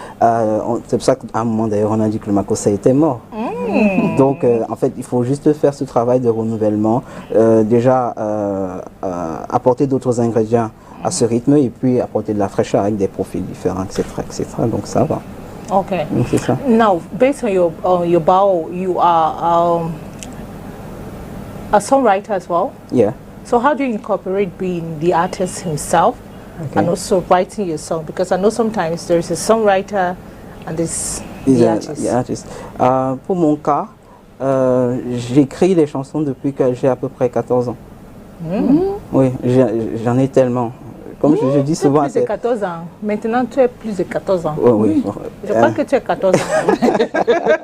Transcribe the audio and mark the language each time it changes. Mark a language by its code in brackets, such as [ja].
[fr] c'est pour ça qu'à un moment d'ailleurs on a dit que le makossa était mort. Donc en fait il faut juste faire ce travail de renouvellement, déjà apporter d'autres ingrédients à ce rythme et puis apporter de la fraîcheur avec des profils différents, etc. Donc ça va. [en] Okay. [fr] Donc c'est ça. [en] Now, based on your bio, you are a songwriter as well. Yeah. So how do you incorporate being the artist himself and also writing your song? Because I know sometimes there's a songwriter and there's the artist. [fr] Pour mon cas, j'écris les chansons depuis que j'ai à peu près 14 ans. Oui, j'en ai tellement. Comme je dis souvent... Plus de 14 ans. Maintenant, tu es plus de 14 ans. Oui. Je crois que tu as 14 ans.